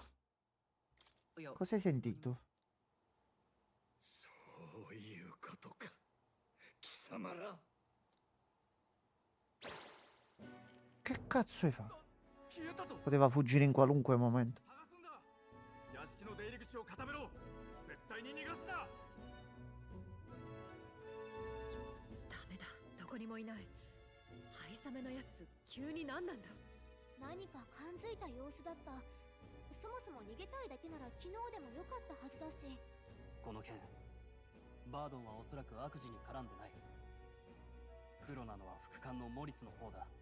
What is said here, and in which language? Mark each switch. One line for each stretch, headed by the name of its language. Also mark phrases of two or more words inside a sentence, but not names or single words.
Japanese: いや、
Italian: cosa hai sentito?
Japanese: そういうことか。貴様ら。
Italian: Che cazzo hai fatto?
Japanese: 消えたぞ。
Italian: Poteva fuggire in qualunque momento.
Japanese: 探すんだ。屋敷の出入り口を固めろ。絶対に逃がすな。ダメだ、どこにもいない。ハイサメのやつ、急に何なんだ？何か感づいた様子だった。そもそも逃げたいだけなら昨日でもよかったはずだし。この件、バードンはおそらく悪事に絡んでない。黒なのは副官のモリスの方だ。